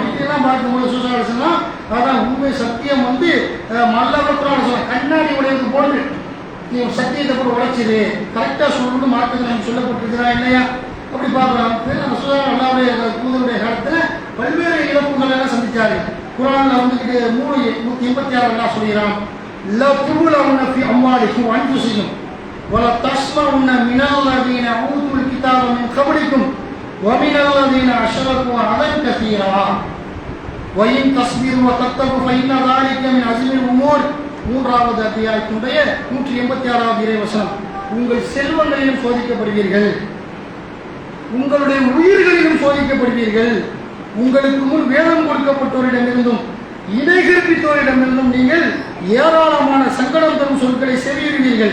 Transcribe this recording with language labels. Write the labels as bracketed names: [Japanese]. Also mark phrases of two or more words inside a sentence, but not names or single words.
[Tamil] இதெல்லாம் பார்க்கும்போது சுசாரசனா அதான் உண்மை சத்தியம் வந்து மல்லவற்றான சொல்ல கண்ணாடி உடையது போன்று நீ சத்தியத்தை கூட உடைச்சிரு கரெக்டாக சொல்லணும்னு மார்க்கத்தில் நமக்கு சொல்லப்பட்டிருக்கிறா இல்லையா? அப்படி பார்க்குறோம். நம்ம சுதாரம் அல்லாவுடைய தூதருடைய காலத்தில் பல்வேறு இழப்புகள் எல்லாம் சந்திச்சாரு. குரானில் வந்துட்டு 3:186 எல்லாம் சொல்கிறான். [Arabic] لَتُبْلَوْنَ فِي أَمْوَالِكُمْ وَأَنْفُسِكُمْ وَلَتَسْمَعُنَّ مِنَ الَّذِينَ أُوتُوا الْكِتَابَ مِنْ قَبْلِكُمْ وَمِنَ الَّذِينَ أَشْرَكُوا أَذًى كَثِيرًا وَإِنْ تَصْبِرُوا وَتَتَّقُوا فَإِنَّ ذَلِكَ مِنْ عَزْمِ الْأُمُورِ. [Tamil] 3வது அத்தியாயத்தினுடைய 186வது இறைவசனம். உங்கள் செல்வங்களிலும் சோதிக்கப்படுவீர்கள், உங்களுடைய உயிர்களிலும் சோதிக்கப்படுவீர்கள், உங்களுக்கு முன் வேதம் கொடுக்கப்பட்டோரிடமிருந்தும் இணை கற்பித்தோரிடமிருந்தும் நீங்கள் ஏராளமான சங்கடம் தரும் சொற்களை செவியிடுவீர்கள்.